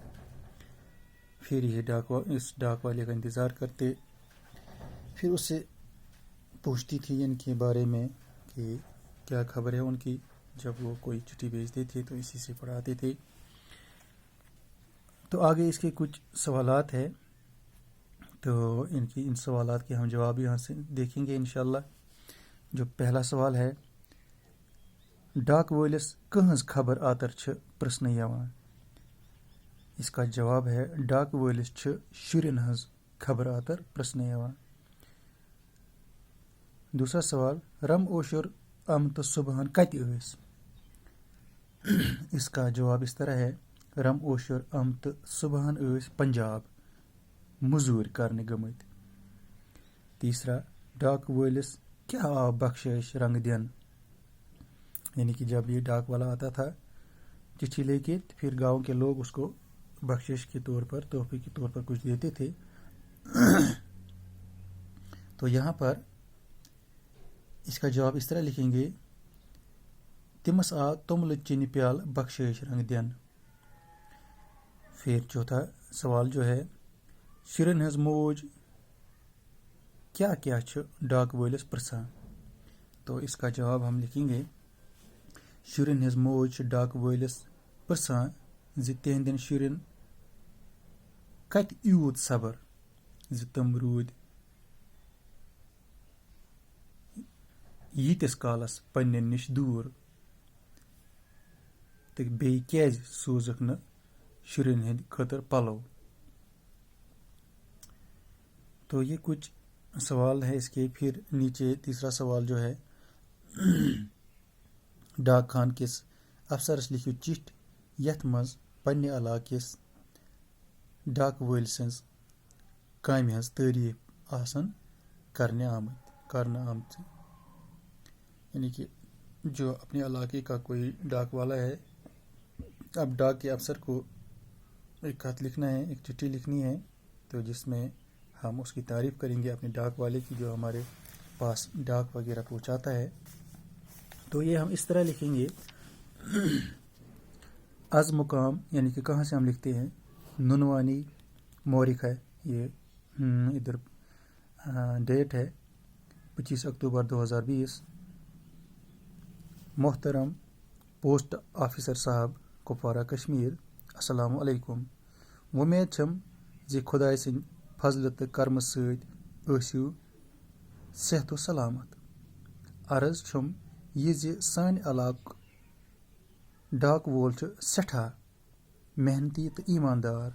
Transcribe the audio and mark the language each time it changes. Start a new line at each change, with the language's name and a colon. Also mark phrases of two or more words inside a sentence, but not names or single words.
Urdu: پھر یہ اس ڈاک والے کا انتظار کرتے، پھر اس سے پوچھتی تھی ان کے بارے میں کہ کیا خبر ہے ان کی. جب وہ کوئی چٹھی بھیجتے تھے تو اسی سے پڑھاتے تھے. تو آگے اس کے کچھ سوالات ہیں، تو ان سوالات کے ہم جواب یہاں سے دیکھیں گے انشاءاللہ. جو پہلا سوال ہے،
Kashmiri: ڈاک وٲلِس کٕہٕنٛز خبر آتر چھِ پرژھنہٕ یِوان؟
Urdu: اس کا جواب ہے
Kashmiri: ڈاک وٲلِس چھِ شُرٮ۪ن ہٕنٛز خبر آتر پرژھنہٕ یِوان.
Urdu: دوسرا سوال،
Kashmiri: رم اوشر ام تہٕ صبحن کتہِ ٲسۍ؟
Urdu: اس کا جواب اس طرح ہے
Kashmiri: رم اوشر ام تہٕ صبحن ٲسۍ پنجاب مزوٗرۍ کرنہِ گٔمٕتۍ. تیسرا، ڈاک وٲلِس کیا آو بخشش رنگ دن؟
Urdu: یعنی کہ جب یہ ڈاک والا آتا تھا چٹھی لے کے، پھر گاؤں کے لوگ اس کو بخشش کے طور پر، تحفے کے طور پر کچھ دیتے تھے. تو یہاں پر اس کا جواب اس طرح لکھیں گے،
Kashmiri: تمس آو توملہٕ چینہِ پیالہٕ بخشش رنگ دن.
Urdu: پھر چوتھا سوال جو ہے،
Kashmiri: شُرٮ۪ن ہٕنٛز موج کیا کیا چھُ ڈاک وٲلِس پرژھان؟
Urdu: تو اس کا جواب ہم لکھیں گے،
Kashmiri: شُرٮ۪ن ہٕنٛز موج چھِ ڈاک وٲلِس پرژھان زِ تِہنٛدٮ۪ن شُرٮ۪ن کتہِ یوٗت صبر زِ تِم روٗدۍ ییٖتِس کالس پننٮ۪ن نِش دوٗر، تہٕ بیٚیہِ کیازِ سوٗزکھ نہٕ شُرٮ۪ن ہٕنٛدِ خٲطرٕ پلو.
Urdu: تو یہ کچھ سوال ہے اس کے. پھر نیچے تیسرا سوال جو ہے،
Kashmiri: ڈاک خان کس افسرس لکھو چٹھ یتھ منٛز پننہِ علاقہٕ کِس ڈاک وٲلۍ سٕنٛز کامہِ ہٕنٛز تعریف آسن کرنہٕ آمژٕ.
Urdu: یعنی کہ جو اپنے علاقے کا کوئی ڈاک والا ہے، اب ڈاک کے افسر کو ایک خط لکھنا ہے، ایک چٹھی لکھنی ہے، تو جس میں ہم اس کی تعریف کریں گے اپنے ڈاک والے کی جو ہمارے پاس ڈاک وغیرہ پہنچاتا ہے. تو یہ ہم اس طرح لکھیں گے، از مقام، یعنی کہ کہاں سے ہم لکھتے ہیں، ننوانی مورخ ہے، یہ ادھر ڈیٹ ہے 25 اکتوبر 2020. محترم پوسٹ آفیسر صاحب،
Arabic: کپوارہ کشمیر، السلام علیکم.
Kashmiri: وۄمید چھم زِ خۄداے سٕنٛدِ فضلہٕ تہٕ کرمہٕ سۭتۍ ٲسِو صحت و سلامت. عرض چھُم یہِ زِ سانہِ علاقُک ڈاک وول چھُ سٮ۪ٹھاہ محنتی تہٕ ایٖماندار.